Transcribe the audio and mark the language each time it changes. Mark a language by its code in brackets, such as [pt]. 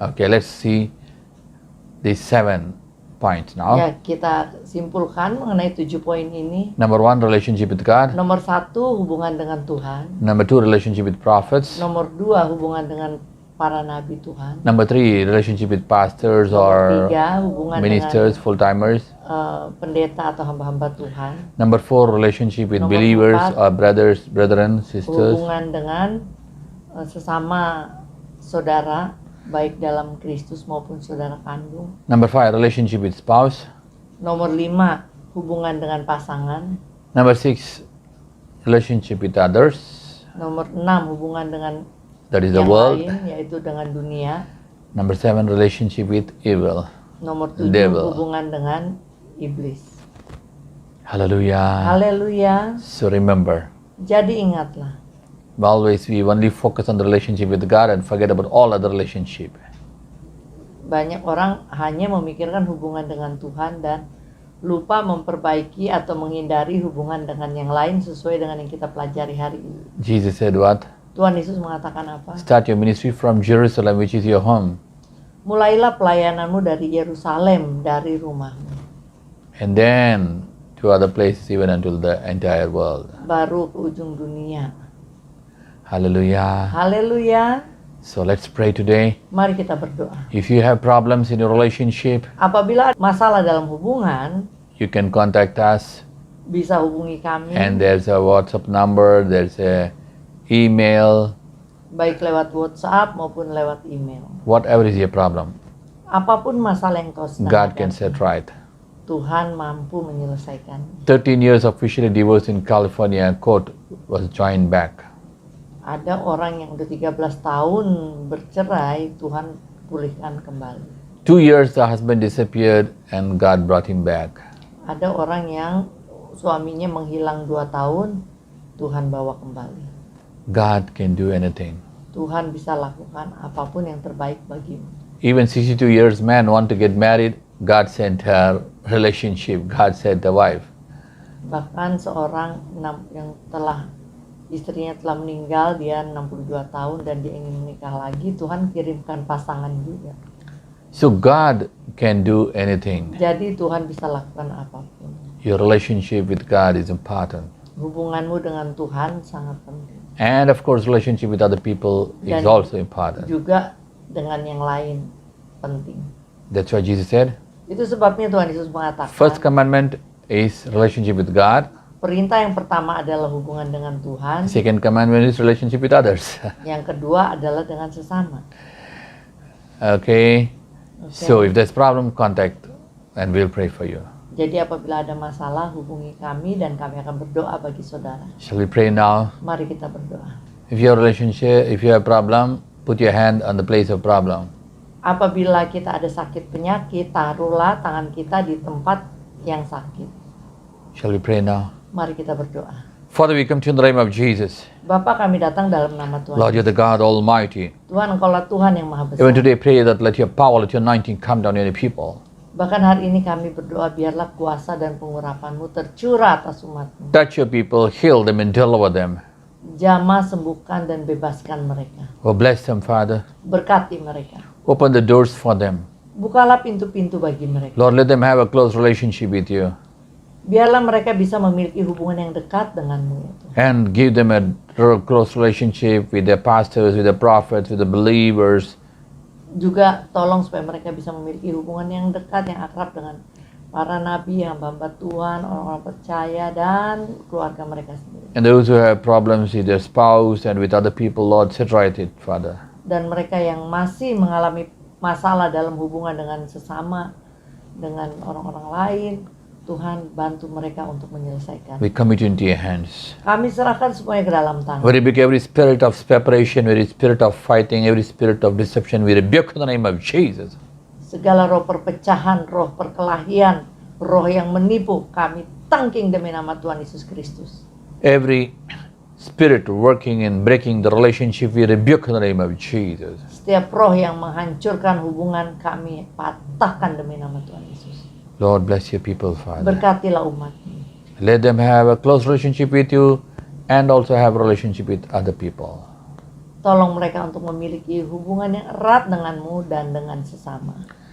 [en] Okay, let's see these 7 points now. [id] Ya, kita simpulkan mengenai 7 poin ini. [en] Number 1, relationship with God. [id] Nomor 1, hubungan dengan Tuhan. [en] Number 2, relationship with prophets. [id] Nomor 2, hubungan dengan para nabi Tuhan. [en] Number 3, relationship with pastors [id] Nomor 3, hubungan [en] ministers, full-timers. [id] dengan pendeta atau hamba-hamba Tuhan. [en] Number 4, relationship with [id] Nomor [en] believers [id] 4, [en] or brothers, brethren, sisters. [id] Hubungan dengan sesama saudara, baik dalam Kristus maupun saudara kandung. [en] Number 5, relationship with spouse. [id] Nomor 5, hubungan dengan pasangan. [en] Number 6, relationship with others. [id] Nomor 6, hubungan dengan [en] That is the [id] yang [en] world. [id] lain, yaitu dengan dunia. [en] Number 7, relationship with evil. [id] Nomor 7, [en] Devil. [id] hubungan dengan iblis. [en] Hallelujah. [id] Haleluya. [en] So remember, [id] Jadi ingatlah, [en] always we only focus on the relationship with God and forget about all other relationship. [id] banyak orang hanya memikirkan hubungan dengan Tuhan dan lupa memperbaiki atau menghindari hubungan dengan yang lain sesuai dengan yang kita pelajari hari ini. [en] Jesus said what? [id] Tuhan Yesus mengatakan apa? [en] Start your ministry from Jerusalem, which is your home. [id] Mulailah pelayananmu dari Yerusalem, dari rumahmu. [en] And then to other places, even until the entire world. [id] Baru ke ujung dunia. [en] Hallelujah. [id] Haleluya. [en] So let's pray today. [id] Mari kita berdoa. [en] If you have problems in your relationship, [id] Apabila ada masalah dalam hubungan, [en] you can contact us. [id] bisa hubungi kami, [en] And there's a WhatsApp number, there's a email, [id] baik lewat WhatsApp maupun lewat email. [en] whatever is your problem, [id] Apapun masalah yang kau sedang [en] God can [id] hadapi, [en] set right. [id] Tuhan mampu menyelesaikan. [en] 13 years officially divorced in California court was joined back. [id] Ada orang yang udah 13 tahun bercerai, Tuhan pulihkan kembali. [en] 2 years the husband disappeared and God brought him back. [id] Ada orang yang suaminya menghilang 2 tahun, Tuhan bawa kembali. [en] God can do anything. [id] Tuhan bisa lakukan apapun yang terbaik bagimu. [en] Even 62 years man want to get married, God sent her relationship, God sent the wife. [id] Bahkan seorang yang istrinya telah meninggal, dia 62 tahun dan dia ingin menikah lagi, Tuhan kirimkan pasangan juga. [en] So God can do anything. [id] Jadi Tuhan bisa lakukan apapun. [en] Your relationship with God is important. [id] Hubunganmu dengan Tuhan sangat penting. [en] And of course relationship with other people is [id] Dan [en] also important. [id] juga dengan yang lain penting. [en] That's why Jesus said, [id] Itu sebabnya Tuhan Yesus mengatakan, [en] first commandment is relationship with God. [id] perintah yang pertama adalah hubungan dengan Tuhan, [en] Second commandment is relationship with others. [id] yang kedua adalah dengan sesama. [en] Okay? So if there's problem, contact and we'll pray for you. [id] Jadi apabila ada masalah, hubungi kami dan kami akan berdoa bagi saudara. [en] Shall we pray now? [id] Mari kita berdoa. [en] If you have relationship, if you have problem, put your hand on the place of problem. [id] Apabila kita ada sakit penyakit, taruhlah tangan kita di tempat yang sakit. [en] Shall we pray now? [id] Mari kita berdoa. [en] Father, we come to you in the name of Jesus. [id] Bapa, kami datang dalam nama Tuhan. [en] Lord, you're the God Almighty. [id] Tuhan, Engkaulah Tuhan yang Maha [en] Even today, pray that let your power, let your anointing come down on your people. [id] Bahkan hari ini kami berdoa, biarlah kuasa dan pengurapan-Mu tercurah atas umat-Mu. [en] Touch your people, heal them and deliver them. [id] Jamah, sembuhkan dan bebaskan mereka. [en] Oh, bless them, Father. [id] Berkati mereka. [en] Open the doors for them. [id] Bukalah pintu-pintu bagi mereka. [en] Lord, let them have a close relationship with you. [id] Biarlah mereka bisa memiliki hubungan yang dekat dengan-Mu, ya Tuhan. [en] And give them a close relationship with their pastors, with the prophets, with the believers. [id] Juga tolong supaya mereka bisa memiliki hubungan yang dekat, yang akrab dengan para nabi, hamba-hamba Tuhan, orang-orang percaya, dan keluarga mereka sendiri. [en] And those who have problems with their spouse and with other people, Lord, set right it, Father. [id] Dan mereka yang masih mengalami masalah dalam hubungan dengan sesama, dengan orang-orang lain, Tuhan bantu mereka untuk menyelesaikan. [en] We commit you into your hands. [id] Kami serahkan semuanya ke dalam tangan. [en] We rebuke every spirit of separation, every spirit of fighting, every spirit of deception. We rebuke in the name of Jesus. [id] Segala roh perpecahan, roh perkelahian, roh yang menipu, kami tangking demi nama Tuhan Yesus Kristus. [en] Every spirit working in breaking the relationship, we rebuke in the name of Jesus. [id] Setiap roh yang menghancurkan hubungan kami patahkan demi nama Tuhan Yesus. [en] Lord, bless your people, Father. [id] Berkatilah umat-Mu. [en] Let them have a close relationship with you and also have a relationship with other people. [id] Tolong mereka untuk memiliki hubungan yang erat dengan-Mu dan dengan sesama.